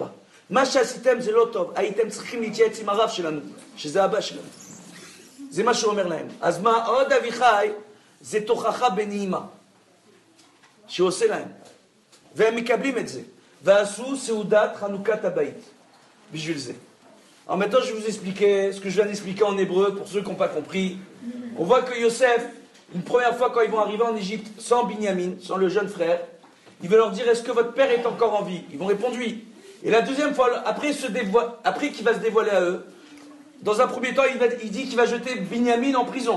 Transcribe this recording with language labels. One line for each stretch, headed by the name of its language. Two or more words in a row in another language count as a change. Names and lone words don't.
Hebrew: מה שעשיתם זה לא טוב, הייתם צריכים להתייעץ עם הרב שלנו, שזה אבא שלנו. זה מה שהוא אומר להם. אז מה, עוד אביחי זה תוכחה בנעימה שהוא עושה lהם. והם מקבלים את זה. ועשו סעודת חנוכת הבית. בשביל זה.
French: Alors maintenant je vais vous expliquer ce que je viens d'expliquer en hébreu pour ceux qui n'ont pas compris. On voit que Yosef, une première fois quand ils vont arriver en Égypte sans Binyamin, sans le jeune frère, il veut leur dire est-ce que votre père est encore en vie? Ils vont répondre oui. Et la deuxième fois, après qu'il va se dévoiler à eux, dans un premier temps il dit qu'il va jeter Binyamin en prison.